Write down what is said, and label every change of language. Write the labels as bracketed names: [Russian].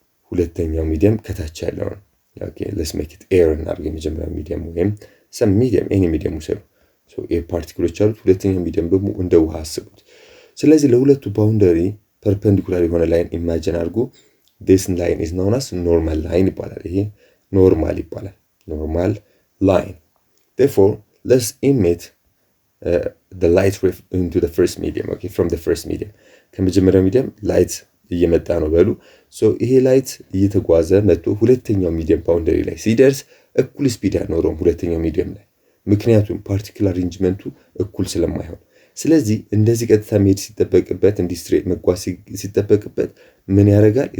[Amharic] ሁለተኛው ሚዲየም ከታች ያለው ነው። ኦኬ [English] let's make it air [Amharic] እናድርግ። የመጀመሪያው ሚዲየም ወይም [English] some medium any medium [Amharic] ሰዱ። ሶ ኤር ፓርቲክሎች አሉት። ሁለተኛው ሚዲየም ደግሞ እንደ ውሃ አስቡት። ስለዚህ ለሁለቱ ባውንደሪ ፐርፔንዲኩላር የሆነ ላይን ኢማጂን አድርጉ። [English] this line is known as normal line [Amharic] ይባላል። ይሄ ኖርማል ይባላል። normal line. [English] Therefore let's emit the light into the first medium. Okay, from the first medium. [Amharic] ከመጀመሪያው ሚዲየም ላይት እየመጣ ነው በሉ። ሶ ይሄ ላይት እየተጓዘ መጥቶ ሁለተኛው ሚዲየም ባውንደሪ ላይ ሲደርስ እኩል ስፒድ ያኖረው ሁለተኛው ሚዲየም ላይ ምክንያቱም ፓርቲክል አሬንጅመንቱ እኩል ስለማይሆን። ስለዚህ እንደዚህ ቀጥታ መሄድ ሲጠበቅበት ኢንዱስትሪ መጓዝ ሲጠበቅበት ምን ያደርጋል?